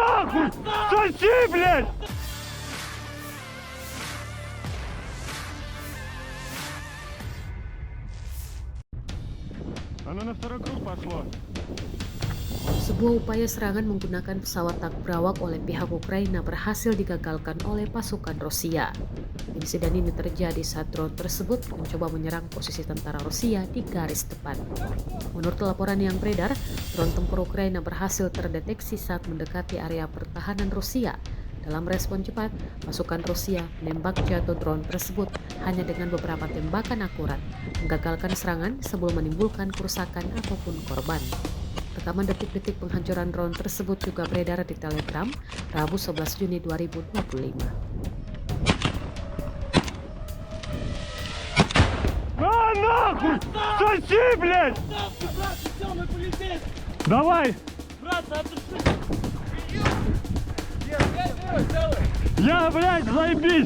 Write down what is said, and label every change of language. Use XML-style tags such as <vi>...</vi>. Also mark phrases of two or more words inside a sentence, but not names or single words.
<ru>нахуй! Соси, блядь! Оно на второй круг пошло.</ru> <id>Sebuah upaya serangan menggunakan pesawat tak berawak oleh pihak Ukraina berhasil digagalkan oleh pasukan Rusia. Insiden ini terjadi saat drone tersebut mencoba menyerang posisi tentara Rusia di garis depan. Menurut laporan yang beredar, drone tempur Ukraina berhasil terdeteksi saat mendekati area pertahanan Rusia. Dalam respon cepat, pasukan Rusia menembak jatuh drone tersebut hanya dengan beberapa tembakan akurat, menggagalkan serangan sebelum menimbulkan kerusakan ataupun korban. Rekaman detik-detik penghancuran drone tersebut juga beredar di Telegram Rabu 11 Juni 2025.</id> <ru>А нахуй! Соси, блядь! Давай! Я, блядь, заебись!</ru>